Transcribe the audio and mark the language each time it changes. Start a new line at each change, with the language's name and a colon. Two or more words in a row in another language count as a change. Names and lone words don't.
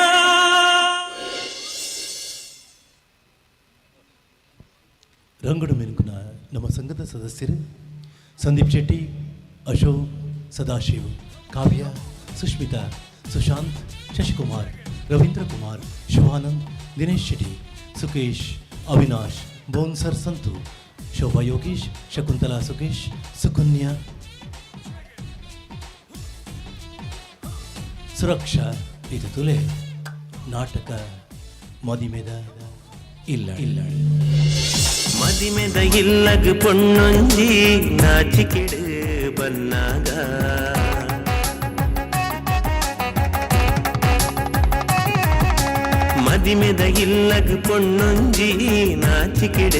Tulu: ರಂಗಡು ಮೆನುಕುನ ನಮ್ಮ ಸಂಘದ ಸದಸ್ಯರು ಸಂದೀಪ್ ಶೆಟ್ಟಿ, ಅಶೋಕ್, ಸದಾಶಿವ್, ಕಾವ್ಯ, ಸುಷ್ಮಿತಾ, ಸುಶಾಂತ್, ಶಶಿಕುಮಾರ್, ರವೀಂದ್ರ ಕುಮಾರ್, ಶಿವಾನಂದ್, ದಿನೇಶ್ ಶೆಟ್ಟಿ, ಸುಕೇಶ್, ಅವಿನಾಶ್, ಬೋನ್ಸರ್ ಸಂತು, ಶೋಭಾ ಯೋಗೀಶ್, ಶಕುಂತಲಾ ಸುಕೇಶ್, ಸುಕನ್ಯಾ, ಸುರಕ್ಷಾ. ಇದು ತುಲೆ ನಾಟಕ ಮದಿಮೆದ ಇಲ್ಲ. ಮದಿಮೆದ ಇಲ್ಲಗ ಪೊಣ್ಣೊಂಜಿ ನಾಚಿಕೆಡು ಬನ್ನಾಗ ಮದಿಮೆದ ಇಲ್ಲಗ ಪೊಣ್ಣೊಂಜಿ ನಾಚಿಕೆಡು